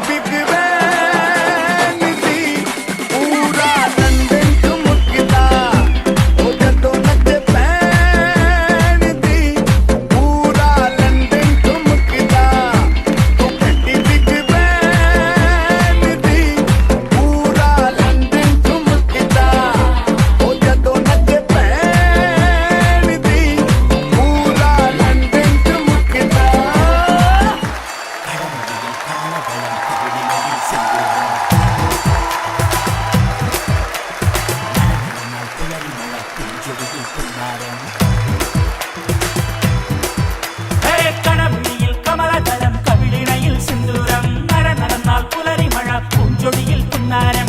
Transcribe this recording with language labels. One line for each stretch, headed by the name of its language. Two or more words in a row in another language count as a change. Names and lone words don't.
Punjabi: ਬਿਗ ਬੈਨ ਦੀ ਪੂਰਾ ਲੰਡਨ ਚਮਕਦਾ ਉਹ ਜਦੋਂ ਨੱਚੇ ਪੈਣ ਦੀ ਪੂਰਾ ਲੰਡਨ ਚਮਕਦਾ ਤੂੰ ਕਹਿੰਦੀ ਬਿਗ ਬੈਨ ਦੀ ਪੂਰਾ ਲੰਡਨ ਚਮਕਦਾ ਉਹ ਜਦੋਂ ਨੱਚੇ ਪੈਣ ਦੀ ਪੂਰਾ ਲੰਡਨ ਚਮਕਦਾ
Malayalam: കടമിഴിയിൽ കമലതലം കവിളിണയിൽ സിന്ദൂരം നടന്നാൽ പുലരി മഴ പൂഞ്ചൊടിയിൽ പുന്നാരം